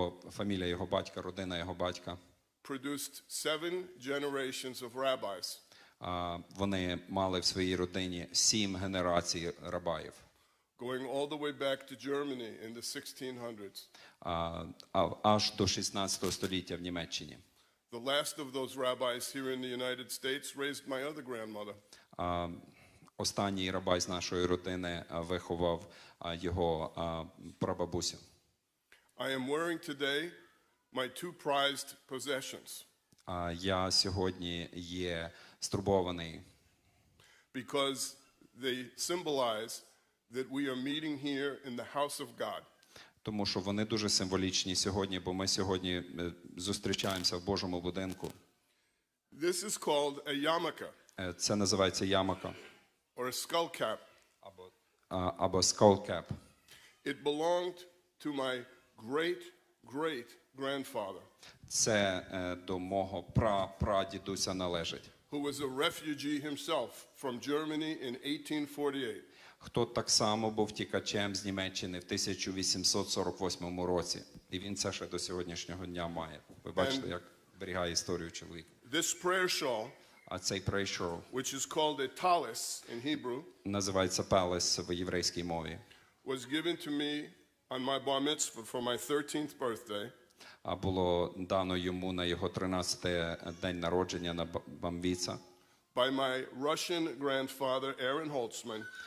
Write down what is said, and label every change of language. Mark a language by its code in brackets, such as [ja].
[uk] фамілія його батька, родина його батька, [en] produced 7 generations of rabbis. [uk] вони мали в своїй родині 7 генерацій рабаїв. [en] Going all the way back to Germany in the 1600s. [uk] Аж до 16 століття в Німеччині. [en] The last of those rabbis here in the United States raised my other grandmother. [uk] Останній рабай з нашої родини виховав його прабабусю. [en] I am wearing today my 2 prized possessions [uk] Я сьогодні є стурбований, [en] because they symbolize that we are meeting here in the house of God. [uk] тому що вони дуже символічні сьогодні, бо ми сьогодні зустрічаємося в Божому будинку. [en] This is called a yarmulke [uk] Це називається ямака [en] or a skull cap. [uk] або [en] skull cap. It belonged to my great grandfather, [uk] Це до мого прадідуся належить, [en] who was a refugee himself from Germany in 1848. [uk] хто так само був тікачем з Німеччини в 1848 році. І він це ще до сьогоднішнього дня має. Ви бачите, як зберігає історію чоловік. [en] This prayer shawl, [uk] А цей прейшов [en] which is called a talis in Hebrew, [uk] називається пелес в єврейській мові. [en] was given to me on my bar mitzvah for my 13th birthday. [uk] А було дано йому на його 13-й день народження на бамвіца [en] By my Russian grandfather, Aaron Holtzman,